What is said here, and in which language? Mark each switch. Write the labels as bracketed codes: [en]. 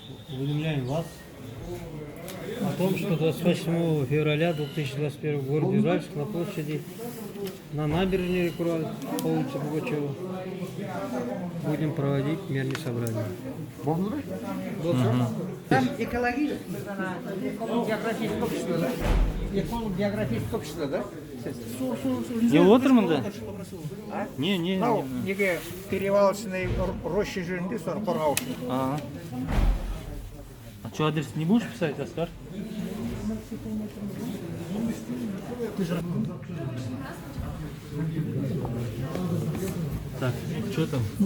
[ru] Уведомляем вас о том, что 28 февраля 2021 в городе Уральск на площади на набережной реки Урал по улице Пугачева будем проводить мирные собрания. Там экологический, эколого-географическое общество, да? Эколого-географическое общество, да? [kk] Не отырмын да? Не. Мынау неге [ru] перевалочный роща [kk] жөнінде соны қорғау үшін. Ага. [ru] А что, адрес не будешь писать, Оскар? Так, что там?